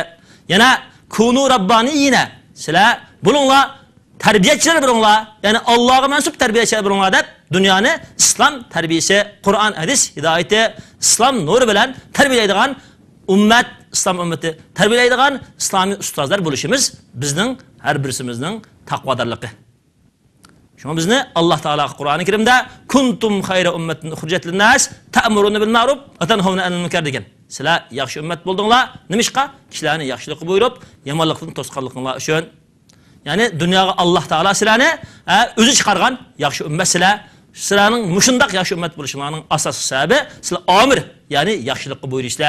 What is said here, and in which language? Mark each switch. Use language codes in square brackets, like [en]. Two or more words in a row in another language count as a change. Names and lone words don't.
[uz] Yana [ar] كونوا ربانيين, [uz] sizlar bo'linglar tarbiyachilar bo'linglar, ya'ni Allohga mansub tarbiyachilar bo'linglar deb dunyoni islom tarbiyasi, Qur'on, hadis hidoyati, islom nuri bilan tarbiyalaydigan ummat, islom ummati tarbiyalaydigan islomiy ustozlar bo'lishimiz bizning har birimizning taqvodorligi. Shunga bizni Alloh taolo Qur'oni Karimda [ar] كنتم خير أمة أخرجت للناس تأمرون بالمعروف وتنهون عن المنكر [uz] degan. Sizlar yaxshi ummat bo'ldinglar. Nimishqa? Kishilarni yaxshilikqa buyurib, yomonlikdan to'sqanliklar uchun. Ya'ni dunyoga Alloh taolo sizlarni o'zi chiqargan yaxshi ummat sizlar. Sizlarning mushundaq yaxshi ummat bo'lishinglarning asosiy sababi sizlar amir, ya'ni yaxshilikqa buyurishlar.